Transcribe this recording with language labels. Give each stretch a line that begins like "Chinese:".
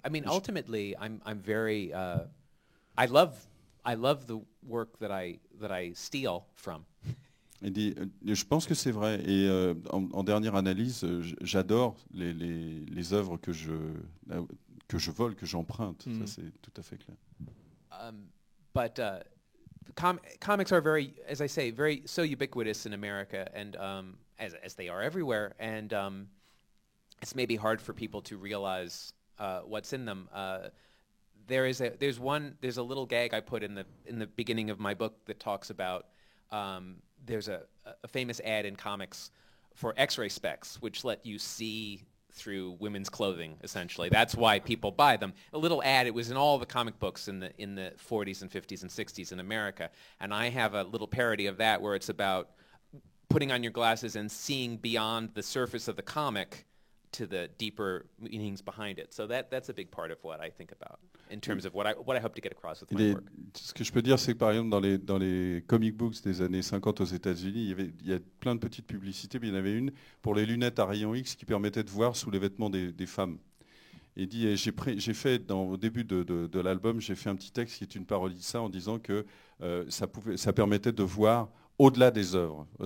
English: I mean, ultimately, I'm very. I love the work that I steal from.
French: Je pense que c'est vrai. Et en dernière analyse, j'adore les œuvres que je vole, que j'emprunte. Ça, c'est tout à fait clair.
English: But comics are very, as I say, so ubiquitous in America, and as they are everywhere, and it's maybe hard for people to realize what's in them. There's a little gag I put in the beginning of my book that talks about there's a famous ad in comics for X-ray specs, which let you see through women's clothing, essentially. That's why people buy them. A little ad, it was in all the comic books in the 40s and 50s and 60s in America. And I have a little parody of that where it's about putting on your glasses and seeing beyond the surface of the comic to the deeper meanings behind it. So that's a big part of what I think about in terms of what I hope to get across with my work.
French: Ce que je peux dire, c'est que par exemple dans les comic books des années 50 aux États-Unis, il y a plein de petites publicités, mais il y en avait une pour les lunettes à rayons X qui permettaient de voir sous les vêtements des femmes. Il dit, et j'ai fait au début de l'album, j'ai fait un petit texte qui est une parodie de ça en disant que ça permettait de voir au-delà des œuvres.